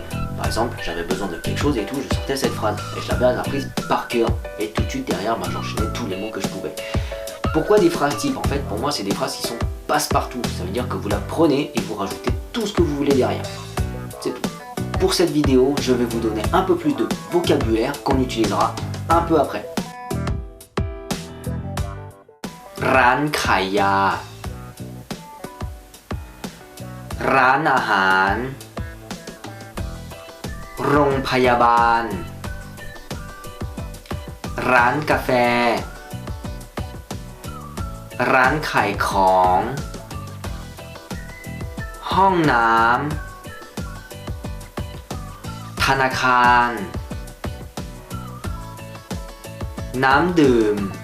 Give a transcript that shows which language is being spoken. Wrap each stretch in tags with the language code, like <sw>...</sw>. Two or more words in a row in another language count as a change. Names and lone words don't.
<fr>Par exemple, j'avais besoin de quelque chose et tout, je sortais cette phrase et je l'avais apprise par cœur et tout de suite derrière, j'enchaînais tous les mots que je pouvais. Pourquoi des phrases types? En fait, pour moi, c'est des phrases qui sont passe-partout. Ça veut dire que vous la prenez et vous rajoutez tout ce que vous voulez derrière. C'est tout. Pour cette vidéo, je vais vous donner un peu plus de vocabulaire qu'on utilisera un peu après.</fr> <th>ร้านขายยา ร้านอาหาร โรงพยาบาล ร้านกาแฟ ร้านขายของ ห้องน้ำ ธนาคาร น้ำดื่ม</th>